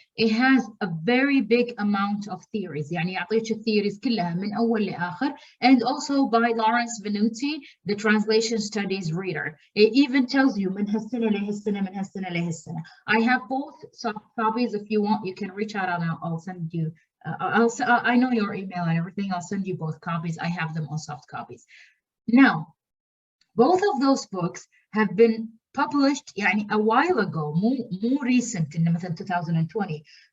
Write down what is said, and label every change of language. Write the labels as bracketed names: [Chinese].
[English] It has a very big amount of theories [Arabic] يعني يعطيك الثيوريز كلها من أول لآخر, [English] and also by Lawrence Venuti, the Translation Studies reader. It even tells you [Arabic] من هالسنة لهالسنة من هالسنة لهالسنة. [English] I have both soft copies. If you want, you can reach out and I'll send you. I know your email and everything. I'll send you both copies. I have them on soft copies. Now, both of those books have been published يعني a while ago, more recent in مثلا 2020.